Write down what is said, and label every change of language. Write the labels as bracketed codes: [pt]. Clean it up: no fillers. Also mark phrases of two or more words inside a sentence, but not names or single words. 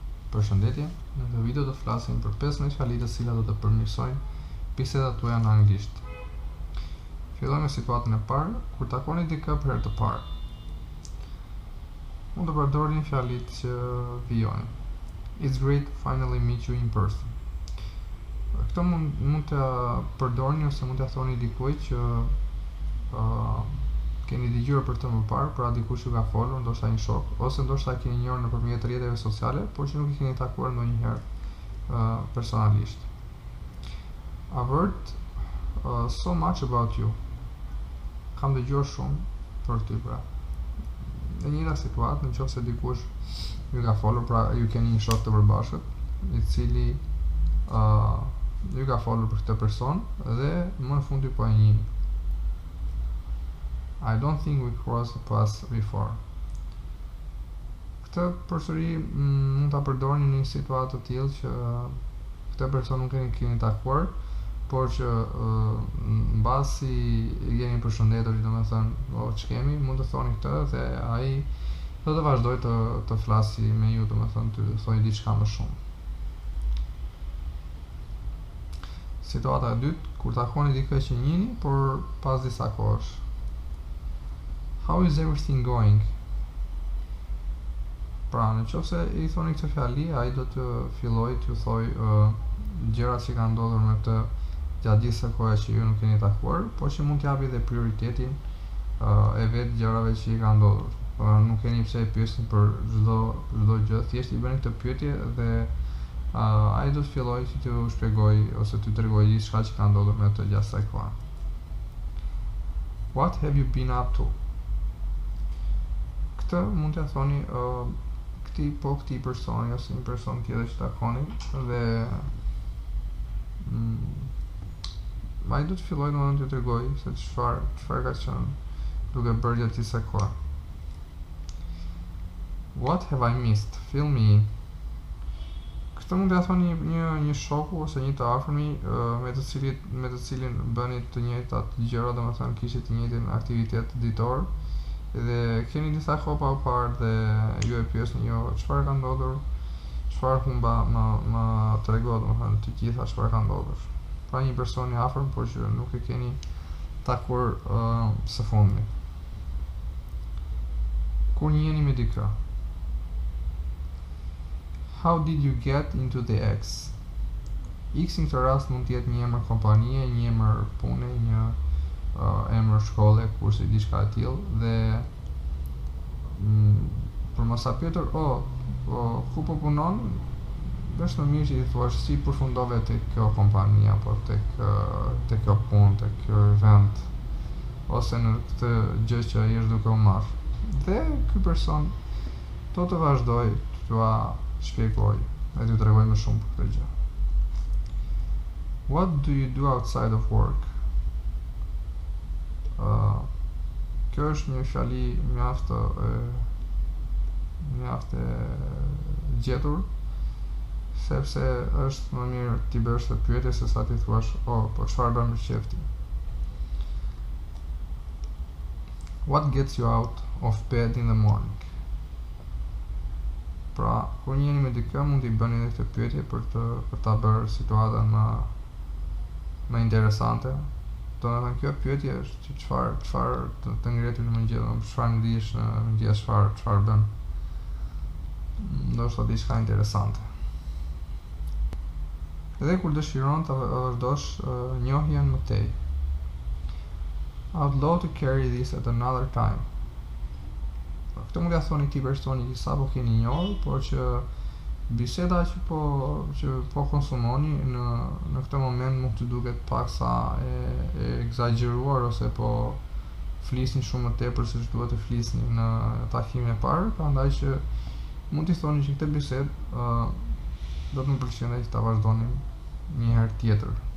[sq] Përshëndetje, në këtë video do të flasim për 15 fjali të cilat do të përmirësojnë bisedat tuaja në anglisht. Fillojmë me situatën e parë, kur takoni dikë për herë të parë. Mund të përdorni fjalit që vijojnë. [en] It's great to finally meet you in person. [sq] Këtë mund të përdorni ose mund të thoni dikujt që keni dëgjuar për të më parë, pra dikush që ka folur, ndoshta një shok, ose ndoshta keni njohur nëpërmjet rrjeteve sociale, por që nuk i keni takuar ndonjëherë personalisht. [en] I've heard so much about you. [sq] Kam dëgjuar shumë për ty, pra. Në njëra situatë, nëse dikush ju ka folur, pra ju keni një shok të përbashkët, i cili ju ka folur për këtë person dhe më në fund ju po e njihni. [en] I don't think we crossed paths before. [sq] Këtë përsëri mund ta përdorni në një situatë të tillë që këtë person nuk keni takuar, por që mbasi jeni përshëndetur, domethënë, ç'kemi, mund të thoni këtë dhe ai do të vazhdojë të flasi me ju, domethënë të thojë diçka më shumë. Situata e dytë, kur takoni dikë që njihni, por pas disa kohësh. [en] How is everything going? [sq] Pra, nëse i thoni këtë fjali, ai do të fillojë t'ju thojë gjërat që kanë ndodhur me të gjatë gjithë kësaj kohe që ju nuk keni takuar, por që mund t'japi dhe prioritetin e vetë gjërave që i kanë ndodhur. Nuk keni pse e pyesni për çdo gjë, thjesht i bëni këtë pyetje dhe ai do të fillojë që t'ju shpjegojë ose t'ju tregojë diçka që ka ndodhur me të gjatë kësaj kohe. [en] What have you been up to? [sq] Këtë mund t'ja thoni këtij personi ose një person tjetër që takoni dhe ai do të fillojë domethënë t'ju tregojë se çfarë ka qenë duke bërë gjatë kësaj kohe. [en] What have I missed? Fill me in. [sq] Këtë mund t'ja thoni një shoku ose një të afërmi me të cilin bëni të njëjtat gjëra, domethënë kishit të njëjtin aktivitet ditor dhe keni disa kohë pa u parë dhe ju e pyesni çfarë ka ndodhur, çfarë humba, më trego domethënë të gjitha çfarë ka ndodhur. Pra një person i afërm, por që nuk e keni takuar së fundmi. Kur njiheni me dikë. [en] How did you get into the X? [sq] X në këtë rast mund të jetë një emër kompanie, një emër pune, një emër shkolle, kurse diçka e tillë dhe për mos sa pyetur, ku po punon, është më mirë që i thuash si përfundove tek kjo kompani apo tek kjo punë, tek kjo event ose në këtë gjë që je duke u marrë. Dhe ky person do të vazhdojë t'ua shpjegojë dhe t'ju tregojë më shumë për këtë gjë. [en] What do you do outside of work? [sq] Kjo është një fjali mjaft e gjetur, sepse është më mirë t'i bësh të pyetje se sa t'i thuash, po çfarë bën me qefti? [en] What gets you out of bed in the morning? [sq] Pra, kur njiheni me dikë, mund t'i bëni edhe këtë pyetje për ta bërë situatën më interesante. Domethënë kjo pyetje është çfarë të ngrehet në mëngjes, çfarë ndihesh në mëngjes, çfarë bën. Ndoshta diçka interesante. Edhe kur dëshiron ta vazhdosh njohjen më tej. [en] I'd love to carry this at another time. [sq] Këtë mund t'ia thoni këtij personi që sapo keni njohur, por që biseda që po konsumoni në këtë moment mund të duket paksa e egzageruar ose po flisni shumë më tepër se ç'duhet të flisni në takimin e parë, prandaj që mund t'i thoni që këtë bisedë do të më pëlqente që ta vazhdonim një herë tjetër.